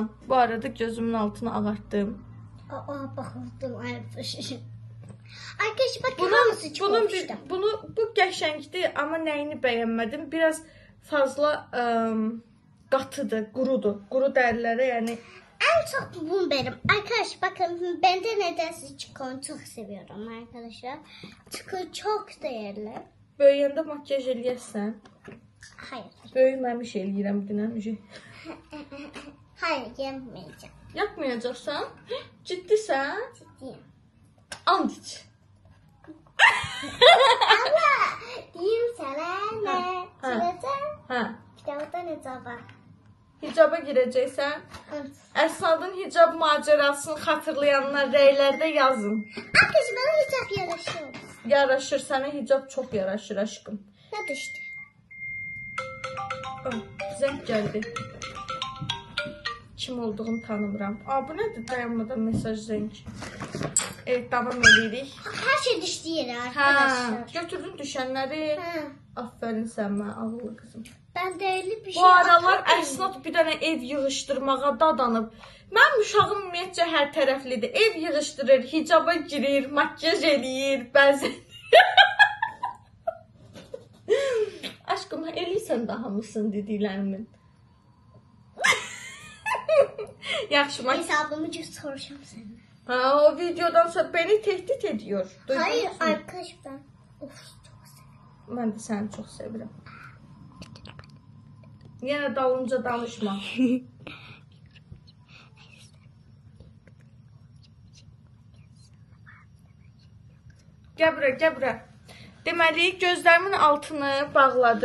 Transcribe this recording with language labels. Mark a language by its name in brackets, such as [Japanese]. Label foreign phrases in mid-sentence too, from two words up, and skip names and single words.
[Azerbaijani] Bu arada gözümün altını ağartdım. Baxırdım ayıp. [Turkish] Arkadaşlar bakın [Azerbaijani] hamısı çıxmışdı. Bu qəşəngdir, amma nəyini bəyənmədim? Biraz fazla qatıdır, qurudur. Quru dərlərə, yəni. [Turkish] En çok bunu benim. Arkadaşlar bakın ben de nedense çikolata çok seviyorum arkadaşlar. Çikolata çok değerli. [Azerbaijani] Böyüyəndə makyaj eləyəsən. [Turkish] Hayır. [Azerbaijani] Böyüməmiş eləyirəm dünən. [Turkish] Hayır yemeyeceğim. [Azerbaijani] Yapmayacaqsan? Ciddisən? Ciddiyim. And iç. [Turkish] Ama diyeyim sana ne? Çikolata. [Azerbaijani] Hə. [Turkish] Kitabda ne zaman? [Azerbaijani] Hicaba girəcəksən. Əsnadın hicab macərasını xatırlayanlar rəylərdə yazın. [Turkish] Arkadaşlar bana hicap yaraşıyor. [Azerbaijani] Yaraşır, sənə hicab çox yaraşır aşkım. [Turkish] Ne düştü? [Azerbaijani] Zəng gəldi. Kim olduğunu tanımıram. Bu nədir? Dayanmadan mesaj zəng. Evet, davam edirik. [Turkish] Her şey düştü yere arkadaşlar. [Azerbaijani] Götürdün düşənləri. Aferin sən mənə, ağıllı qızım. [Turkish] Ben değerli bir şey [Azerbaijani] Bu aralar Əsnad bir dənə ev yığışdırmağa dadanıb. Mənim uşağım ümumiyyətcə hər tərəflidir. Ev yığışdırır, hicaba girir, makyaj eləyir, bəzən. Aşkım, eləyirsən də hamısını dediklərimin. Yaxşı, [Turkish] hesabımı soracağım senden. O videodan sonra beni tehdit ediyor. Hayır arkadaş ben. Of çok seviyorum. [Azerbaijani] Mən də səni çox sevirəm. Yenə dalınca danışma. Gəl bura. Deməli, gözlərimin altını bağladım.